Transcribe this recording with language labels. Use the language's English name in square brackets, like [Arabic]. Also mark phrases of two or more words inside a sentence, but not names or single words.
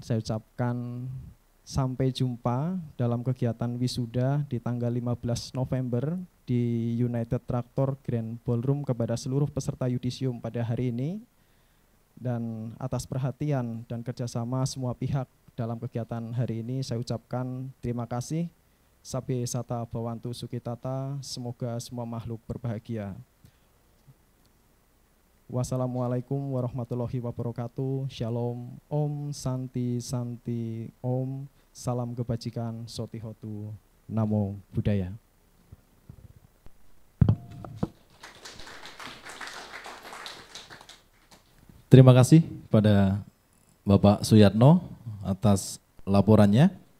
[Indonesian] Saya ucapkan sampai jumpa dalam kegiatan wisuda di tanggal 15 November di United Tractor Grand Ballroom kepada seluruh peserta yudisium pada hari ini. Dan atas perhatian dan kerjasama semua pihak dalam kegiatan hari ini saya ucapkan terima kasih. [Pali] Sabe sata bawantu sukitata, [Indonesian] semoga semua makhluk berbahagia. [Arabic] والسلام عليكم ورحمة الله وبركاته. [Sanskrit] Shalom, ॐ शान्ति शान्ति ॐ. [Indonesian] Salam kebajikan, [Pali] Sotihotu, Namo Buddhaya. [Indonesian] Terima kasih pada Bapak Suyatno atas laporannya.